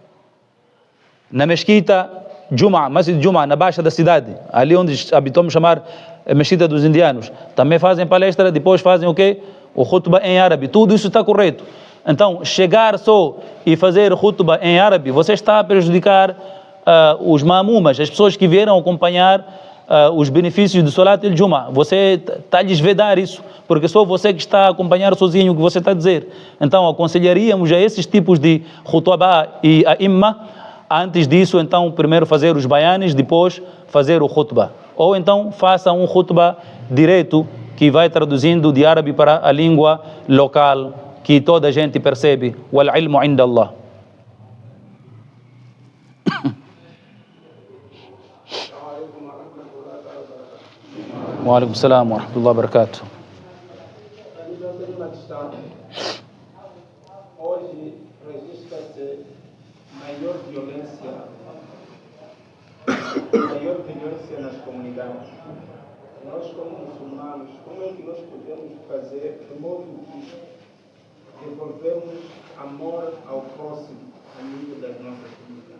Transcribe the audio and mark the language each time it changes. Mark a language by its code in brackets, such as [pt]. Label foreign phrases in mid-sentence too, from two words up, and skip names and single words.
[pt] Na mesquita Juma, Masjid Juma, na baixa da cidade, ali onde habituamos chamar mesquita dos indianos, também fazem palestra, depois fazem o quê? O khutbah em árabe. Tudo isso está correto. Então, chegar só e fazer khutbah em árabe, você está a prejudicar os mamumas, as pessoas que vieram acompanhar os benefícios do [ar] صلاة الجمعة. [pt] Você está a lhes vedar isso, porque só você que está a acompanhar sozinho o que você está a dizer. Então, aconselharíamos a esses tipos de khutbah e a imma, antes disso, então, primeiro fazer os bayanes, depois fazer o khutbah. Ou então, faça um khutbah direto, que vai traduzindo de árabe para a língua local, que toda a gente percebe. [ar] والعلم عند الله. وعليكم السلام ورحمة الله وبركاته. [pt] Hoje registra-se maior violência nas comunidades. Nós, como muçulmanos, como é que nós podemos fazer de modo que devolvermos amor ao próximo, a nível das nossas comunidades?